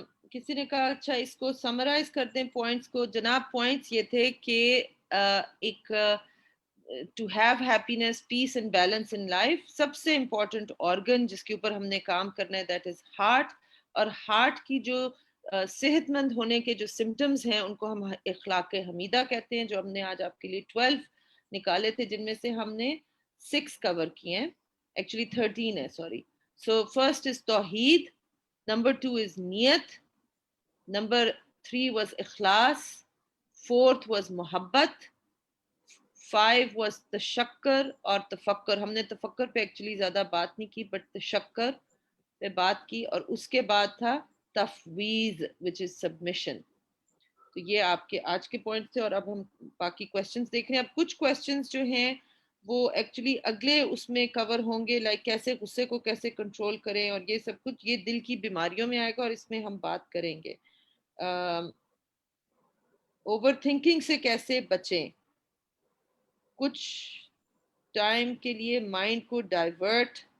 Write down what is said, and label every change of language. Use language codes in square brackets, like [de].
[ur] کسی نے کہا اچھا اس کو سمرائز کر دیں پوائنٹس کو. جناب پوائنٹس یہ تھے کہ ایک [en] to have happiness peace and balance in life [ur] سب سے امپورٹنٹ آرگن جس کے اوپر ہم نے کام کرنا ہے [en] That is heart. [ur] اور ہارٹ کی جو صحت مند ہونے کے جو سمٹمز ہیں ان کو ہم اخلاق حمیدہ کہتے ہیں جو ہم نے آج آپ کے لیے 12 نکالے تھے جن میں سے ہم نے 6 کور کیے ہیں. ایکچولی 13 ہے سوری. [en] So first is Tawheed, number 2 is niyat, number 3 was ikhlas, 4th was muhabbat, 5 was tashakkar اور تفکر. [ur] ہم نے تفکر پہ ایکچولی زیادہ بات نہیں کی بٹ تشکر پہ بات کی. اور اس کے بعد تھا تفویض [en] which is submission. [ur] تو تو یہ آپ کے آج کے پوائنٹ تھے، اور اب ہم باقی کویسچنز دیکھ رہے ہیں. اب کچھ کویسچنز جو ہیں وہ ایکچولی اگلے اس میں کور ہوں گے، لائک کیسے غصے کو کیسے کنٹرول کریں، اور یہ سب کچھ یہ دل کی بیماریوں میں آئے گا، اور اس میں ہم بات کریں گے اوور تھنکنگ سے کیسے بچیں، کچھ ٹائم کے لیے مائنڈ کو ڈائیورٹ.